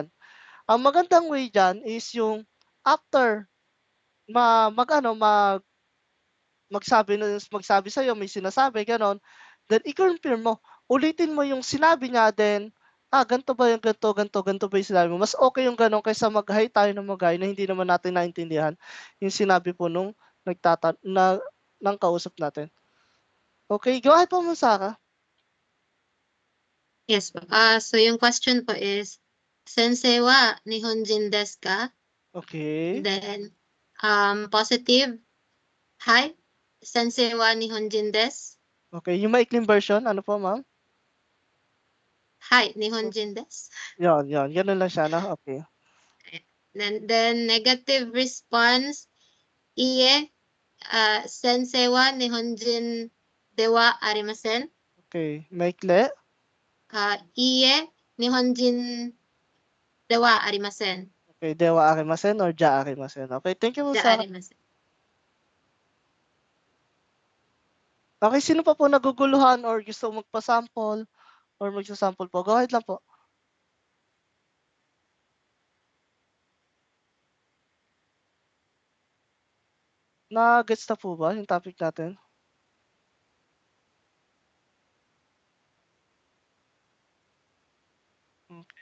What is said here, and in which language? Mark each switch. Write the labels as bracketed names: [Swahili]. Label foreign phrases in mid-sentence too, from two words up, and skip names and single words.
[Filipino] Ang magandang way dyan is yung after magsabi sa'yo, may sinasabi, ganon, then i-confirm mo, ulitin mo yung sinabi niya, then, ganito ba yung ganito ba yung sinabi mo. Mas okay yung ganon kaysa mag-hi tayo ng mag-hi na hindi naman natin naintindihan yung sinabi po nung ng kausap natin. [English] Okay, go ahead po, Sara. [Filipino] Yes po. So yung question po is, [Japanese] 先生は日本人ですか? [Filipino] Okay. [English] Then, positive, [Japanese] はい、先生は日本人です? [Filipino] Okay, yung maikling version, ano po, ma'am? [Japanese] はい、日本人です? [Filipino] Yan. Ganun lang siya, no? Okay. [English] Then negative response, [Japanese] いいえ、先生は日本人ではありません? [Filipino] Okay, maikli. [Japanese] いいえ、日本人ではありません. Okay, ではありません or じゃありません. [English] Okay, thank you po, [Japanese] Ja Sara. arimasen. [Filipino] Okay, sino pa po naguguluhan or gusto magpa-sample or magsasample po? [English] Go ahead [Filipino] lang po. Na-gets na po ba yung topic natin? Okay.